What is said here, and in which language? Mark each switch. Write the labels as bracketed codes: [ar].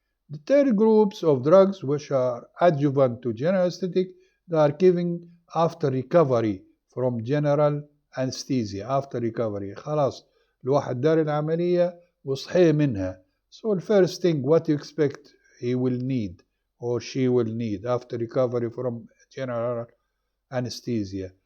[en] The third groups of drugs which are adjuvant to general anesthetic, they are given after recovery from general anesthesia. After recovery [ar] خلاص الواحد دار العملية وصحي منها. [en] So the first thing what you expect he will need or she will need after recovery from general anesthesia.